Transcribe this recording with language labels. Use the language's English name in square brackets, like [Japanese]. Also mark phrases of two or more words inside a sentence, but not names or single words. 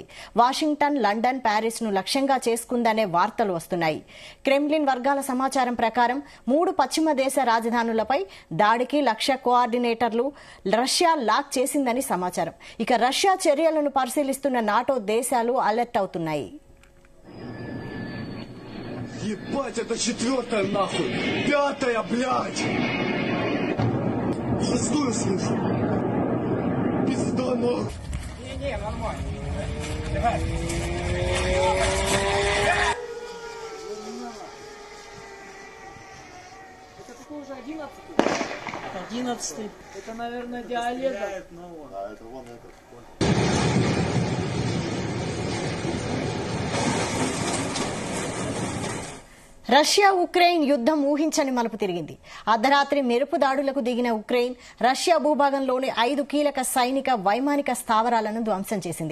[Telugu] వాషింగ్టన్, లండన్, ప్యారిస్ ను లక్ష్యంగా చేసుకుందనే వార్తలు వస్తున్నాయి. క్రెమ్లిన్ వర్గాల సమాచారం ప్రకారం 3 పశ్చిమ దేశ రాజధానులపై దాడికి లక్ష్య కోఆర్డినేటర్లు రష్యా లాక్ చేసిందని సమాచారం. ఇక రష్యా చర్యలను పరిశీలిస్తున్న నాటో దేశాలు అలర్ట్ అవుతున్నాయి. [Russian] Ебать, это 4-я нахуй! 5-я, блядь! Шестую слышу! Пизда нахуй! Не, нормально. Давай. Это такой уже 11-й? Это 11-й. Это, наверное, диалект. А это вон этот. [Telugu] రష్యా ఉక్రెయిన్ యుద్ధం ఊహించని మలుపు తిరిగింది. అర్ధరాత్రి మెరుపు దాడులకు దిగిన ఉక్రెయిన్ రష్యా భూభాగంలోని 5 కీలక సైనిక వైమానిక స్థావరాలను ధ్వంసం చేసింది.